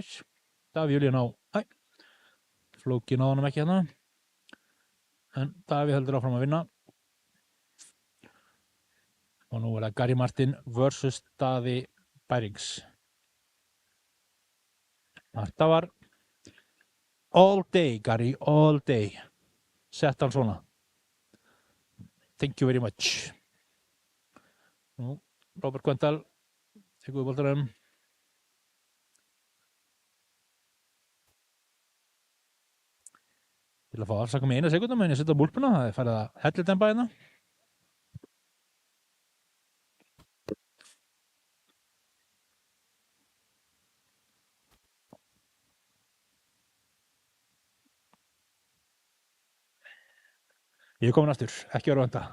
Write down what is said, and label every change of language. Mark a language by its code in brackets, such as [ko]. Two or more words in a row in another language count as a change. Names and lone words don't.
[is] Davíð Júlían á Flóki náði honum ekki hérna en Davíð heldur áfram að vinna og nú er það Gary Martin versus Daði Bærings. Þetta var [en] all day, Gary, all day. [is] Sett hann svona. [en] Thank you very much. [is] Nú, Róbert Kvendal tekur við boltanum. Til að fá afsaka með 1 sekúndu meðan ég setja á búlpuna, það er farið að hellidemba hérna. Ég er komin aftur, ekki vera vanta.